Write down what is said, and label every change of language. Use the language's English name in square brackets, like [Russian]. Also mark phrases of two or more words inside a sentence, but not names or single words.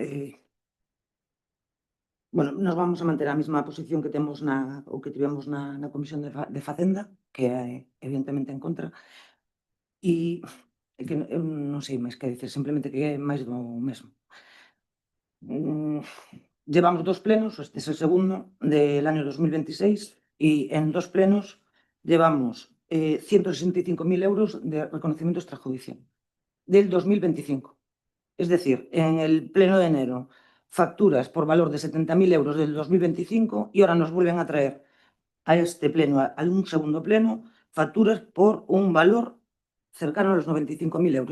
[Galician] Bueno, nos vamos a manter a mesma posición que temos que tivemos na Comisión de Facenda, que é evidentemente en contra, e que eu non sei máis que dicer, simplemente que é máis do mesmo. [Spanish] Llevamos 2 plenos, [Galician] este é o segundo [Spanish] del año 2026, e en 2 plenos llevamos 165.000 euros de reconocimiento extrajudicial del 2025. Es decir, en el pleno de enero, facturas por valor de 70.000 euros del 2025 y ahora nos vuelven a traer a este pleno, a un segundo pleno, facturas por un valor cercano a los 95.000 euros.